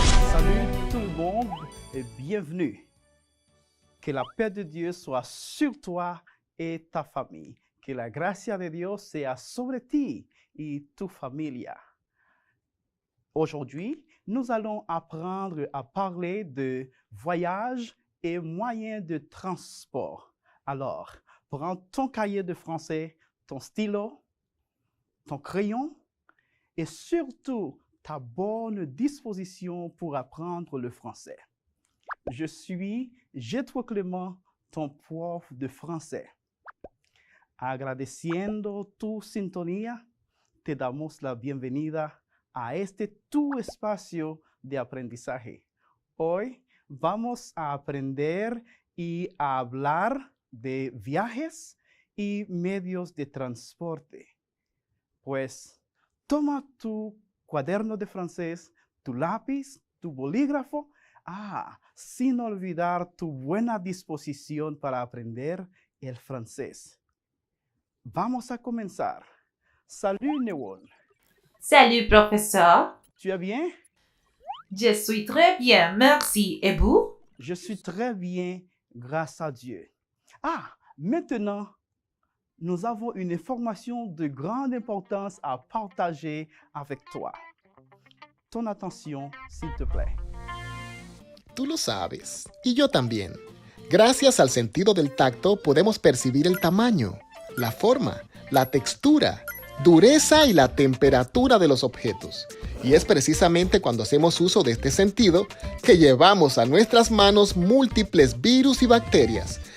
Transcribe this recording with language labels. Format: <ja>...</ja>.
<fr>Salut tout le monde et bienvenue. Que la paix de Dieu soit sur toi et ta famille.</fr> <es>Que la gracia de Dios sea sobre ti y tu familia.</es> <fr>Aujourd'hui, nous allons apprendre à parler de voyage et moyens de transport. Alors, prends ton cahier de français, ton stylo, ton crayon et surtout ta bonne disposition pour apprendre le français. Je suis Jetro Clément, ton prof de français.</fr> <es>Agradeciendo tu sintonía, te damos la bienvenida a este tu espacio de aprendizaje. Hoy vamos a aprender y a hablar de viajes y medios de transporte. Pues toma tu cuaderno de francés, tu lápiz, tu bolígrafo, sin olvidar tu buena disposición para aprender el francés. Vamos a comenzar.</es> <fr>Salut</fr> <es>Newon.</es> <fr>Salut professeur, Tu vas bien? je suis très bien, merci. Et vous? Je suis très bien, grâce à Dieu. Maintenant, nous avons une information de grande importance à partager avec toi. Ton attention, s'il te plaît.</fr> <es>Tú lo sabes, y yo también. Gracias al sentido del tacto podemos percibir el tamaño, la forma, la textura, dureza y la temperatura de los objetos. Y es precisamente cuando hacemos uso de este sentido que llevamos a nuestras manos múltiples virus y bacterias.</es>